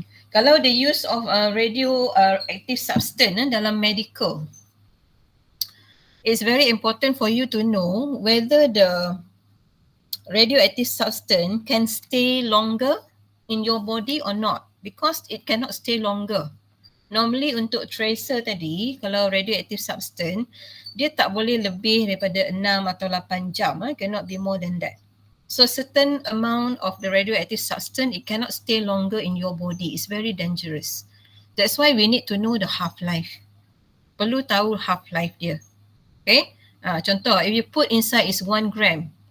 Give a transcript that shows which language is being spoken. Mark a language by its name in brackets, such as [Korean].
[Malay] Kalau [English] the use of radioactive substance [Malay] dalam [English] medical, it's very important for you to know whether the radioactive substance can stay longer in your body or not, because it cannot stay longer. [Malay] Normally untuk tracer tadi, kalau radioactive substance, dia tak boleh lebih daripada 6 atau 8 jam. [English] Cannot be more than that. So certain amount of the radioactive substance, it cannot stay longer in your body. It's very dangerous. That's why we need to know the half-life. [Malay] Perlu tahu half-life dia. [English] Okay? [Malay] Contoh, [English] if you put inside is 1 gram.